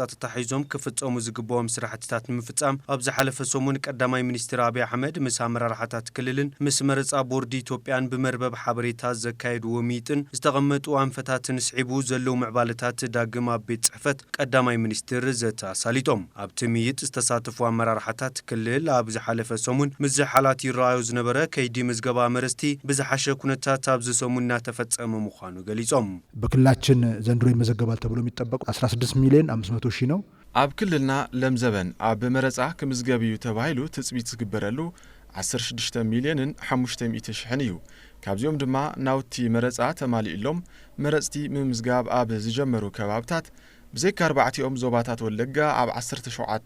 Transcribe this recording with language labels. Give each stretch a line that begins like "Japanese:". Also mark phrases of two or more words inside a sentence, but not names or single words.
Tigrinya: ተታሒዞም ክፍጸሙ ዝግብኦም ስራሕትታት ንምፍጻም ኣብ ዝሓለፈ ሰሙን ቀዳማይ ሚኒስትር አብይ አሕመድ ምስ ኣመራርሓታት ክልልን ምስ መረፃ ቦርዲ ኢትዮጵያን ብመርበብ ሓበሬታ ዘካየድዎ ሚጥን ዝተቐመጡ ኣንፈታትን ስዒቡ ዘለዉ ምዕባለታት ዳግም ኣብ ቤት ጽሕፈት ቀዳማይ ሚኒስትር ዘተሳሊጦም ኣብቲ ሚጥ ዝተሳተፉ ኣመራርሓታት ክልል ኣብ ዝሓለፈ ሰሙን ምስ ዝሓላት ይረኣዩ ዝነበረ ከይዲ ምዝገባ መረፅቲ ብዝሓሸ ኩነታት ኣብ ዝሰሙና ተፈጸመ ምዃኑ ገሊጾም
Amharic: በክልላችን ዘንድሮ ይመዘገባል ተብሎ የሚጠበቁ 16 ሚሊዮን 500 ሺህ ነው።
Tigrinya: ኣብ ክልልና ለምዘበን ኣብ መረፃ ክምዝገብ እዩ ተባሂሉ ትፅቢት ዝግበረሉ 16 ሚሊዮንን 500 ሺሕን እዩ። ካብዚኦም ድማ ናውቲ መረፃ ተማሊኡሎም መረፅቲ ምምዝጋብ ኣብ ዝጀመሩ ከባብታት ብዘይካ 4 ዞባታት ወለጋ ኣብ 17